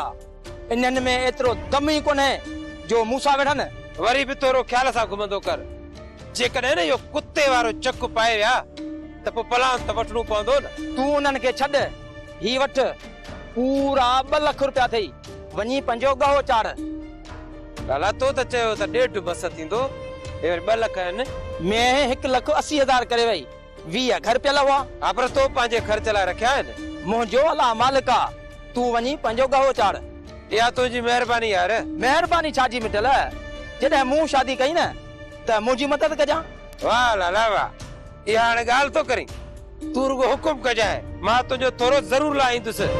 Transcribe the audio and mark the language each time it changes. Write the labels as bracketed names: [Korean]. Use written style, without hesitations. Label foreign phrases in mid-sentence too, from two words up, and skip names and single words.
[Sindhi] इनन में एतरो दम ही कोने जो मूसा वेठन वरी भी तोरो ख्याल सा घुमंदो कर। जेकॾहिं न यो कुत्ते वारो चक पाए विया त पोइ पलान त वठणो पवंदो न। तूं उन्हनि खे छॾ ही वठ पूरा 2 लख रुपया अथई वञी पंहिंजो गहो चाड़। लाला तो त चयो त 1.5 बस थींदो ए 2 लख आहिनि। मैं 1,80,000 करे वई 20 घर पे लवा। हा पर तो पंहिंजे ख़र्च लाइ रखिया आहिनि। मुंहिंजो अला मालिका तूं वञी पंहिंजो गहो चाड़। इहा तुंहिंजी महिरबानी यार। महिरबानी छाजी मिटल जॾहिं मूं शादी कई न त मुंहिंजी मदद कजां। वाह लाला वाह इहा हाणे ॻाल्हि तो करी। तूं रुगो हुकुम कजाए मां तुंहिंजो थोरो ज़रूर लाहींदुसि।